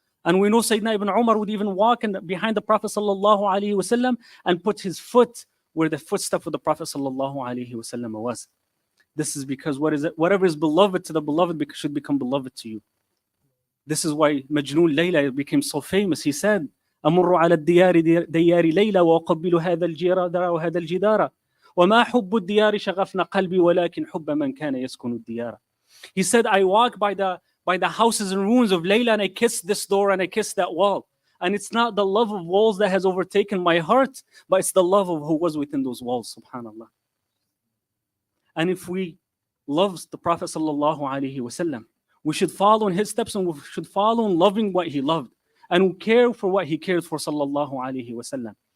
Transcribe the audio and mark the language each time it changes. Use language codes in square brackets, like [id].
[en] And we know Sayyidina Ibn Umar would even walk behind the Prophet sallallahu alaihi wasallam and put his foot where the footstep of the Prophet sallallahu alaihi wasallam was. This is because whatever is beloved to the beloved should become beloved to you. This is why Majnun Layla became so famous. He said, [ar] أمر على الديار ديار ليلى وأقبل هذا الجدار وهذا الجدار وما حب الديار شغفنا قلبي ولكن حب من كان يسكن الديار. [en] He said, I walk by the houses and ruins of Layla and I kiss this door and I kiss that wall. And it's not the love of walls that has overtaken my heart, but it's the love of who was within those walls, subhanAllah. And if we love the Prophet sallallahu alaihi wasallam, we should follow in his steps, and we should follow in loving what he loved and care for what he cared for, sallallahu alaihi wasallam.